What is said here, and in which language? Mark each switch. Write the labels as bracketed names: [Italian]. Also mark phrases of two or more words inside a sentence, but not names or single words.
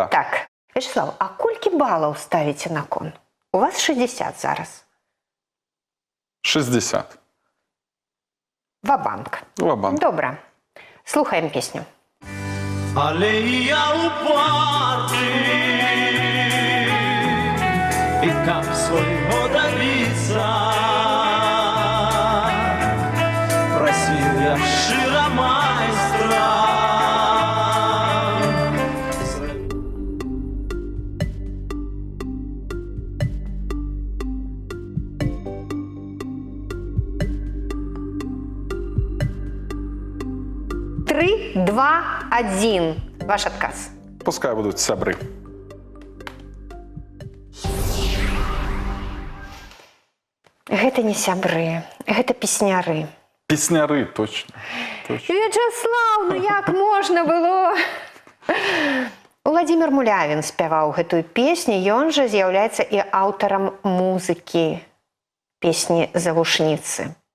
[Belarusian] Так, Вячеслав, а колькі балаў ставіце на кон? У вас 60 зараз. 60. Ва-банк. Ва-банк. Добра. Слухаем песню. Але я упарты, [Russian] и как своего добиться, просил я широ майстра. 3, 2, 1. [Belarusian] Ваш адказ. [Russian] Пускай будут сябры. [Belarusian] Гэта не сябры, гэта песняры. Песняры, [Russian] точно. Точно. [Belarusian] Вячеслав, ну як можна было? Владимир Мулявін спяваў гэтую песню, ён жа з'яўляецца і аўтарам музыкі песні «Завушніцы».